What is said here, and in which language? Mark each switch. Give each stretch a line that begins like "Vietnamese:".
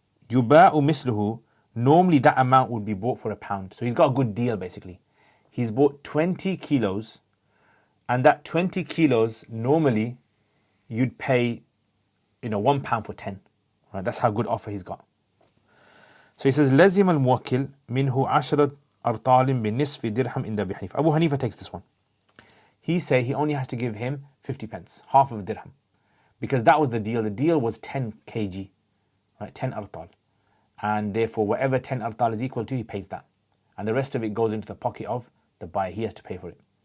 Arabic: يُبَاعُ مِثْلُهُ,
English: normally that amount would be bought for £1. So he's got a good deal basically. He's bought 20 kilos, and that 20 kilos normally you'd pay, £1 for 10. Right, that's how good offer he's got. So he says,
Arabic: لَزِمَ الْمُوَكِّلْ مِنْهُ 10 أرطال بنصف درهم عند أبي حنيفة.
English: Abu Hanifa takes this one. He only has to give him 50 pence, half of a dirham, because that was the deal. The deal was 10 kg, right, 10 artal, and therefore whatever 10 artal is equal to, he pays that, and the rest of it goes into the pocket of the buyer. He has to pay for it.